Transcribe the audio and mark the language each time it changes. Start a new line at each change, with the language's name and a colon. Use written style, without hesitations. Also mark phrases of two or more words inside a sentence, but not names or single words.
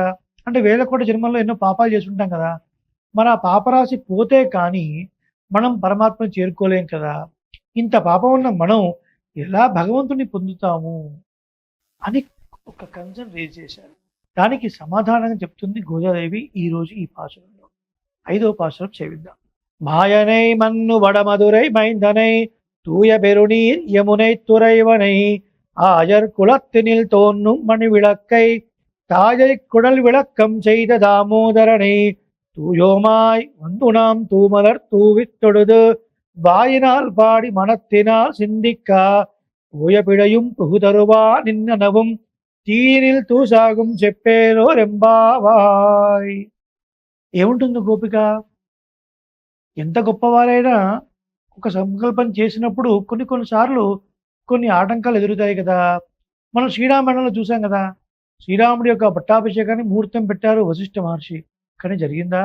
Telugu: అంటే వేల కోట్ల జన్మల్లో ఎన్నో పాపాలు చేసి ఉంటాం కదా, మన ఆ పాపరాశి పోతే కానీ మనం పరమాత్మను చేరుకోలేం కదా. ఇంత పాపం ఉన్న మనం ఎలా భగవంతుని పొందుతాము అని ఒక
English: concern raise
Telugu: చేశారు. దానికి సమాధానంగా చెప్తుంది గోదాదేవి ఈరోజు ఈ పాసురంలో. 5వ పాసురం సేవిద్దాం.
Tamil: மாயனை மன்னு வடமதுரை மைந்தனை தூய பெருநீர் யமுனை துறைவனை ஆயர் குலத்தினில் தோன்றும் மணி விளக்கை தாயை குடல் விளக்கம் செய்த தாமோதரனை தூயோமாய் வந்துணாம் தூமலர் தூவித் தொழுது வாயினால் பாடி மனத்தினால் சிந்திக்கா தூய பிழையும் புகுதருவா நின்னனவும் தீனில் தூசாகம் செப்பேலோ ரெம்பாவாய்.
Telugu: ఏముంటుంది గోపిక, ఎంత గొప్పవారైనా ఒక సంకల్పం చేసినప్పుడు కొన్నిసార్లు కొన్ని ఆటంకాలు ఎదురుతాయి కదా. మనం శ్రీరామాయణంలో చూసాం కదా, శ్రీరాముడి యొక్క పట్టాభిషేకాన్ని ముహూర్తం పెట్టారు వశిష్ఠ మహర్షి, కానీ జరిగిందా?